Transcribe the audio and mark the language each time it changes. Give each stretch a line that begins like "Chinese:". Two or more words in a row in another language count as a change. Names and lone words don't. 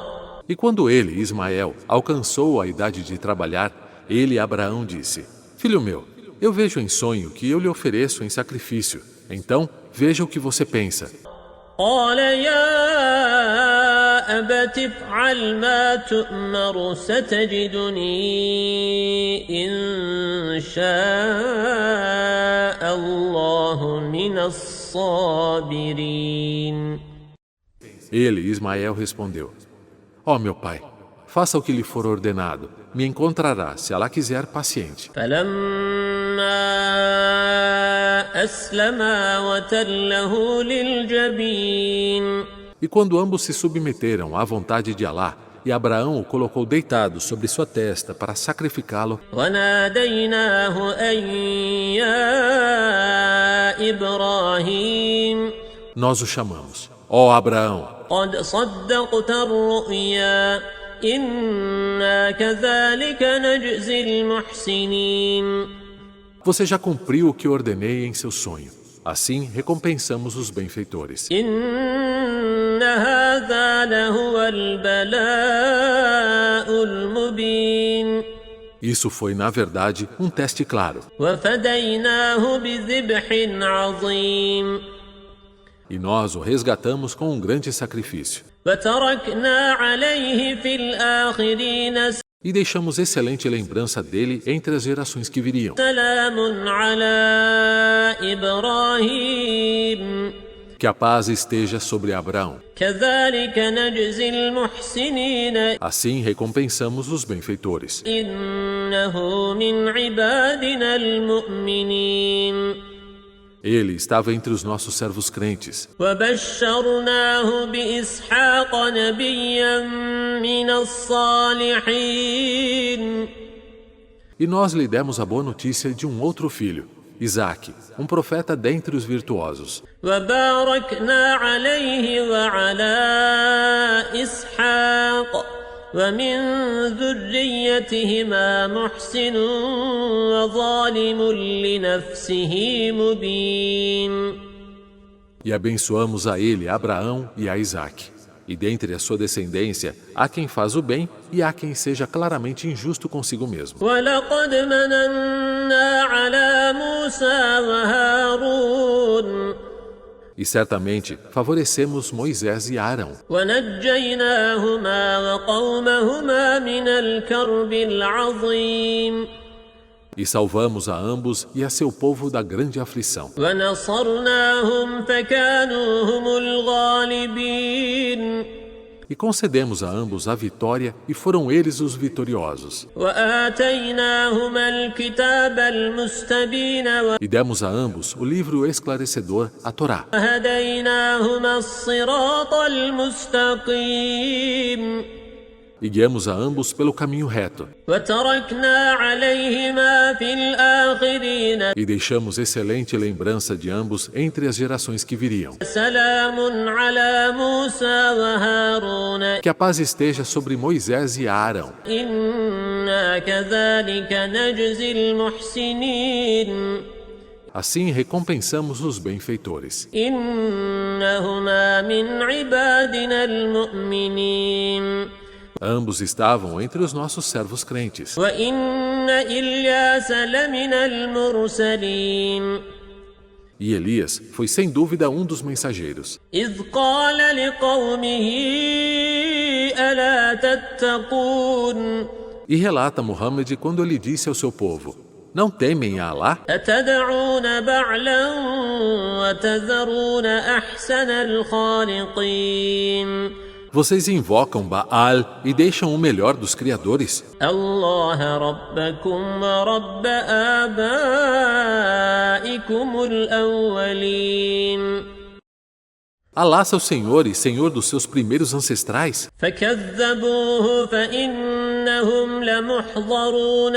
Portuguese: E quando ele, Ismael, alcançou a idade de trabalhar, ele, Abraão, disse: Filho meu, eu vejo em sonho que eu lhe ofereço em sacrifício. Então, veja o que você pensa.
Arabic: قال يا أبت افعل ما تؤمر ستجدني إن شاء الله من الصابرين
Portuguese: Ele, Ismael, respondeu: Ó meu pai, faça o que lhe for ordenado. Me encontrará, se Alá quiser, paciente.
Arabic: فلما أسلما وتله للجبين
Portuguese: E quando ambos se submeteram à vontade de Alá, e Abraão o colocou deitado sobre sua testa para sacrificá-lo,
Arabic: وناديناه أن يا إبراهيم
Portuguese: nós o chamamos: Ó Abraão,
Arabic: قد صدقت الرؤيا إنا كذلك نجزي المحسنين
Portuguese: você já cumpriu o que ordenei em seu sonho. Assim recompensamos os benfeitores.
Arabic: إن هذا لهو البلاء المبين
Portuguese: Isso foi, na verdade, um teste claro.
Arabic: وفديناه بذبح عظيم
Portuguese: E nós o resgatamos com um grande sacrifício.
Arabic: وتركنا عليه في الآخرين
Portuguese: E deixamos excelente lembrança dele entre as gerações que viriam.
Arabic: سلام على إبراهيم
Portuguese: Que a paz esteja sobre Abraão.
Arabic: كذلك نجزي المحسنين
Portuguese: Assim recompensamos os benfeitores.
Arabic: إنه من عبادنا المؤمنين
Portuguese: Ele estava entre os nossos servos crentes.
Arabic: وبشرناه بإسحاق نبيا من الصالحين
Portuguese: E nós lhe demos a boa notícia de um outro filho, Isaque, um profeta dentre os virtuosos.
Arabic: وباركنا عليه وعلى إسحاق ومن ذريتهما محسن وظالم لنفسه مبين
Portuguese: E abençoamos a ele, Abraão e a Isaque. E dentre a sua descendência, há quem faz o bem e há quem seja claramente injusto consigo mesmo.
Arabic: ولقد مننا على موسى وهارون
Portuguese: E certamente favorecemos Moisés e Arão.
Arabic: ونجيناهما وقومهما من الكرب العظيم
Portuguese: E salvamos a ambos e a seu povo da grande aflição.
Arabic: ونصرناهم فكانوا هم الغالبين
Portuguese: E concedemos a ambos a vitória e foram eles os vitoriosos.
Arabic: وآتيناهما الكتاب المستبين
Portuguese: E demos a ambos o livro esclarecedor, a Torá.
Arabic: وهديناهما الصراط المستقيم
Portuguese: E guiamos a ambos pelo caminho reto.
Arabic: وتركنا عليهما في الآخرين
Portuguese: E deixamos excelente lembrança de ambos entre as gerações que viriam.
Arabic: سلام على موسى وهارون
Portuguese: Que a paz esteja sobre Moisés e Arão.
Arabic: إنا كذلك نجزي المحسنين
Portuguese: Assim recompensamos os benfeitores.
Arabic: إنهما من عبادنا المؤمنين
Portuguese: Ambos estavam entre os nossos servos crentes.
Arabic: وإن إلياس لمن المرسلين
Portuguese: E Elias foi sem dúvida um dos mensageiros.
Arabic: إذ قال لقومه ألا تتقون
Portuguese: E relata Muhammad quando ele disse ao seu povo: Não temem a Alá?
Arabic: أتدعون بعلا وتذرون أحسن الخالقين
Portuguese: Vocês invocam Baal e deixam o melhor dos criadores?
Arabic: الله ربكم ورب آبائكم الأولين
Portuguese: Alá, seu Senhor e Senhor dos seus primeiros ancestrais?
Arabic: فكذبوه فإنهم لمحضرون